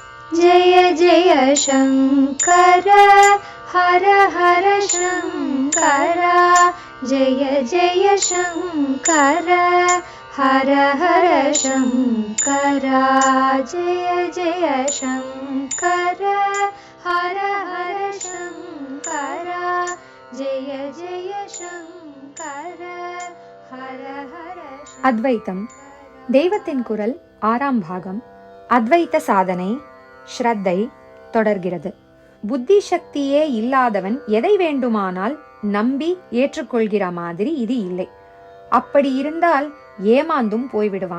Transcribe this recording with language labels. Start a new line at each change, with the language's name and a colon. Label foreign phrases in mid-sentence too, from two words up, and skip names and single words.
Sanskrit: जय जय शङ्कर हर हर शङ्कर जय जय शङ्कर हर हर शङ्कर जय जय शङ्कर हर हर शङ्कर जय जय शङ्कर हर हर
Tamil: அத்வைத்தம் தெய்வத்தின் குரல் 6ஆம் பாகம் அத்வைத்த சாதனை ஸ்ரத்தை தொடர்கிறது. புத்தி சக்தியே இல்லாதவன் எதை வேண்டுமானால் நம்பி ஏற்றுக்கொள்கிற மாதிரி இது இல்லை. அப்படி இருந்தால் ஏமாந்தும் போய்விடுவான்.